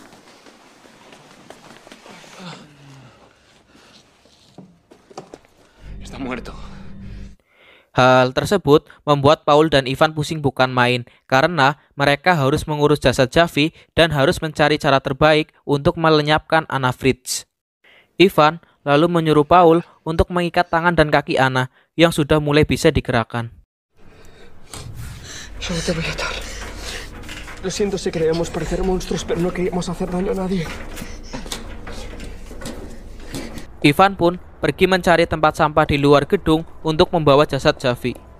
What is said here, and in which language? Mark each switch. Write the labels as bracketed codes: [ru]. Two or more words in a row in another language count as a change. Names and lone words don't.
[id] Hal tersebut membuat Paul dan Ivan pusing bukan main karena mereka harus mengurus jasad Javi dan harus mencari cara terbaik untuk melenyapkan Anna Fritz. Ivan lalu menyuruh Paul untuk mengikat tangan dan kaki Anna yang sudah mulai bisa digerakkan. [es] Yo no te voy a atar. Lo siento si creemos parecer monstruos, pero no queríamos hacer daño a nadie. [id] Ivan pun pergi mencari tempat sampah di luar gedung untuk membawa jasad Javi.